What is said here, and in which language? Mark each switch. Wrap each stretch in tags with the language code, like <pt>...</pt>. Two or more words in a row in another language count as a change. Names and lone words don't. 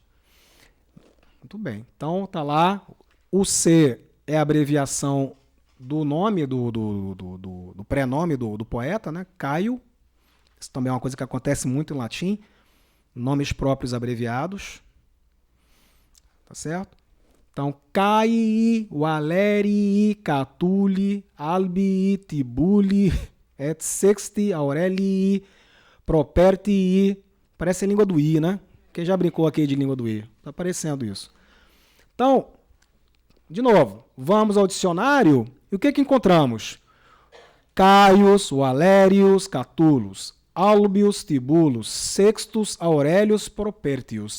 <pt>Muito bem. Então, tá lá. O C é a abreviação do nome, do prenome do poeta, né? Caio. Isso também é uma coisa que acontece muito em latim. Nomes próprios abreviados. Tá certo? Então, Caii, Valerii, Catuli, Albii, Tibuli, et Sexti, Aurelii, Propertii. Parece a língua do I, né? Quem já brincou aqui de língua do I? Está aparecendo isso. Então, de novo, vamos ao dicionário e o que encontramos? Caius, Valérius, Catulos, Albius, Tibulos, Sextus, Aurélius, Propertius.</pt>